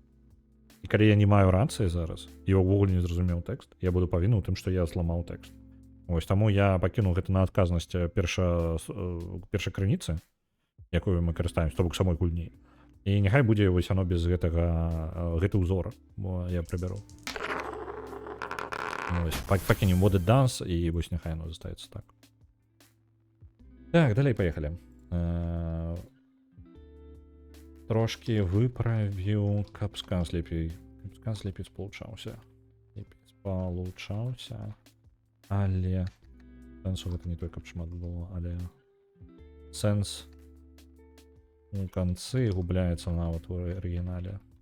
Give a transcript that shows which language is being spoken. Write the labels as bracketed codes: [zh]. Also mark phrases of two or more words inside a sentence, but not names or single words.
[be] І калі я не маю рацыі зараз, і ўвогуле не зразумеў тэкст, я буду павінны ў тым, што я зламаў тэкст. Вось таму я пакінуў гэта на адказнасць першай крыніцы, якую мы карыстаем, то бок самой гульні. І няхай будзе вось оно без гэты ўзор, бо я прыбяру. Пакінем [en] what it does, [be] і вось няхай оно застаецца так. Так, далей поехали. трошки выправіў, каб сказ лепей спалучаўся. Лепей спалучаўся. Але сэнсу гэта не той, каб шмат было, але сэнс у канцы губляецца нават у арыгінале.